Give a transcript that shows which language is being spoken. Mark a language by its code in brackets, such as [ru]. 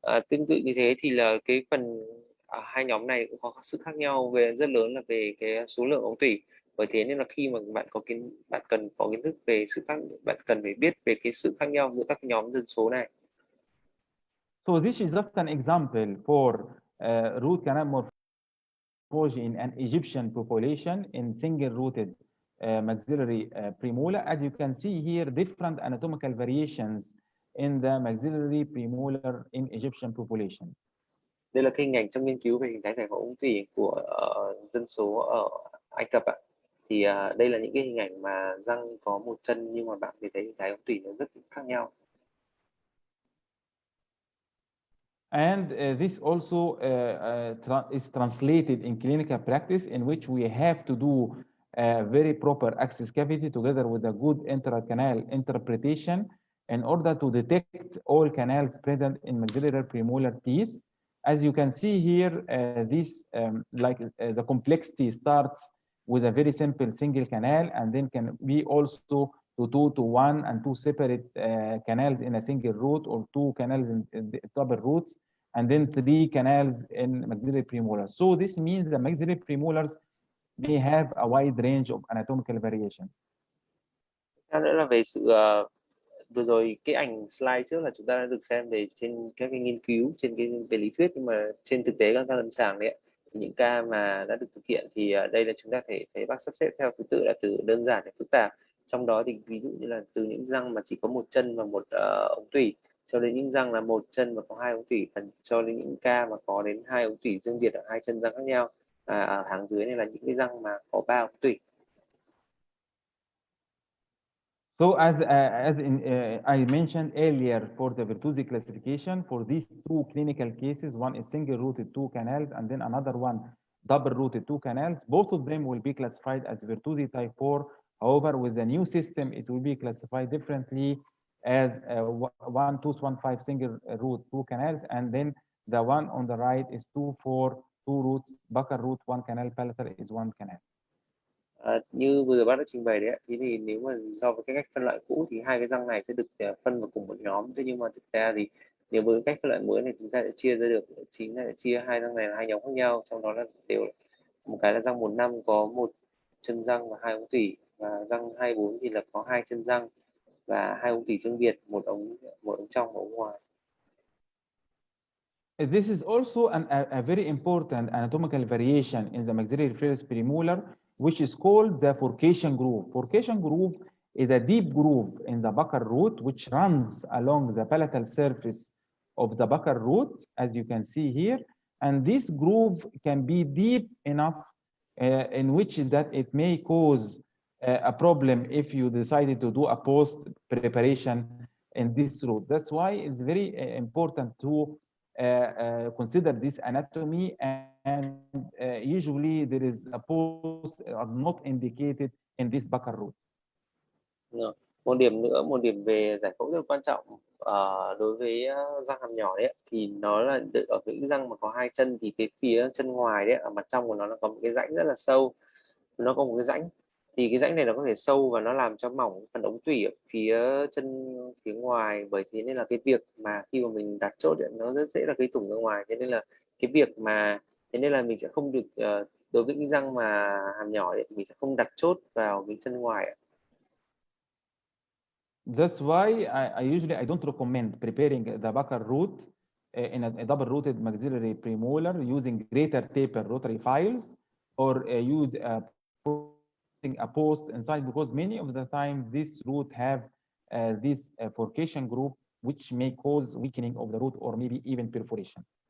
[vi] Tương tự như thế thì là cái phần hai nhóm này cũng có sự khác nhau rất lớn là về cái số lượng ống tủy. Bởi thế nên là khi mà bạn cần có kiến thức về bạn cần phải biết về cái sự khác nhau giữa các nhóm dân số này. [en] So this is just an example for root canal morphology in an Egyptian population in single-rooted maxillary premolar. As you can see here, different anatomical variations in the maxillary premolar in Egyptian population. [vi] Đây là cái hình ảnh trong nghiên cứu về hình thái giải phẫu ống tủy của dân số ở Ai Cập ạ. Thì đây là những cái hình ảnh mà răng có một chân nhưng mà bạn thấy hình thái ống tủy nó rất khác nhau. [en] And this also is translated in clinical practice, in which we have to do very proper access cavity together with a good intracanal interpretation in order to detect all canals present in maxillary premolar teeth. As you can see here, the complexity starts with a very simple single canal, and then can be also to 2 to 1 and 2 separate canals in a single root, or 2 canals in the double roots, and then 3 canals in maxillary premolars. So this means the maxillary premolars may have a wide range of anatomical variations. [vi] Theo nữa là về sự vừa rồi cái ảnh slide trước là chúng ta đã được xem về trên các cái nghiên cứu trên cái về lý thuyết, nhưng mà trên thực tế các ca lâm sàng đấy, thì những ca mà đã được thực hiện thì đây là chúng ta thấy bác sắp xếp theo thứ tự là từ đơn giản đến phức tạp. Trong đó thì ví dụ như là từ những răng mà chỉ có một chân và một ống tủy, cho đến những răng là một chân và có 2 ống tủy, cho đến những ca mà có đến 2 ống tủy riêng biệt ở 2 chân răng khác nhau. Ở hàng dưới này là những cái răng mà có 3 ống tủy. [en] So as I mentioned earlier, for the Virtusi classification, for these 2 clinical cases, one is single-rooted 2 canals, and then another one double-rooted 2 canals. Both of them will be classified as Virtusi type 4. However, with the new system, it will be classified differently as 1 tooth 1 5 single-root 2 canals, and then the one on the right is 2 4 2 roots, buccal root 1 canal, palatal is 1 canal. [vi] Như vừa rồi bác đã trình bày đấy, thì nếu mà so với cái cách phân loại cũ thì 2 cái răng này sẽ được phân vào cùng một nhóm. Thế nhưng mà thực ra thì nếu với cách phân loại mới này, chúng ta sẽ chia ra được, chính là chia 2 răng này là 2 nhóm khác nhau. Trong đó là đều một cái là răng 1-5 có 1 chân răng và 2 ống tủy, và răng 2-4 thì là có 2 chân răng và 2 ống tủy riêng biệt, một ống trong và ống ngoài. [en] This is also a very important anatomical variation in the maxillary premolar, which is called the Bifurcation groove. Bifurcation groove is a deep groove in the buccal root, which runs along the palatal surface of the buccal root, as you can see here. And this groove can be deep enough in which that it may cause a problem if you decided to do a post preparation in this root. That's why it's very important to consider this anatomy, and usually there is a post are not indicated in this buccal root. [vi] Một điểm về giải phẫu rất là quan trọng đối với răng hàm nhỏ đấy, thì nó là ở những răng mà có 2 chân thì cái phía chân ngoài đấy, ở mặt trong của nó có một cái rãnh rất là sâu, nó có một cái rãnh, thì cái rãnh này nó có thể sâu và nó làm cho mỏng phần ống tủy ở phía chân phía ngoài. Bởi thế nên là cái việc mà khi mà mình đặt chốt ấy, nó rất dễ là gây thủng ra ngoài. Thế nên là cái việc mà mình sẽ không được đối với những răng mà hàm nhỏ ấy, mình sẽ không đặt chốt vào cái chân ngoài. [en] That's why I usually don't recommend preparing the buccal root in a double-rooted maxillary premolar using greater taper rotary files, or use putting a post inside, because many of the time this root have this bifurcation groove, which may cause weakening of the root or maybe even perforation.